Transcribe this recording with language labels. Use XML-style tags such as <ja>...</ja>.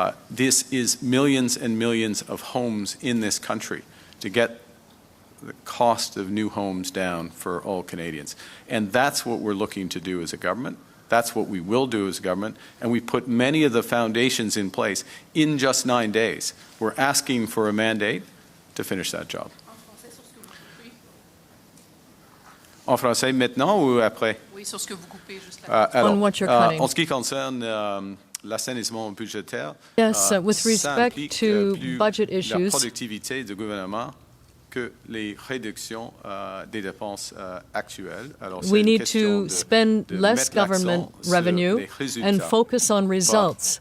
<en>This is millions and millions of homes in this country to get the cost of new homes down for all Canadians. And that's what we're looking to do as a government. That's what we will do as a government. And we put many of the foundations in place in just 9 days. We're asking for a mandate to finish that job.</en> <fr>En français maintenant ou après? Oui, sur ce que vous coupez juste là.</fr> <en>On what you're cutting.</en> <fr>En ce qui concerne l'assainissement budgétaire,</fr> <en>yes, with respect to budget issues,</en> <fr>la productivité du gouvernement que les réductions des dépenses actuelles. Alors,</fr> <en>we need to spend less government revenue and focus on results</en>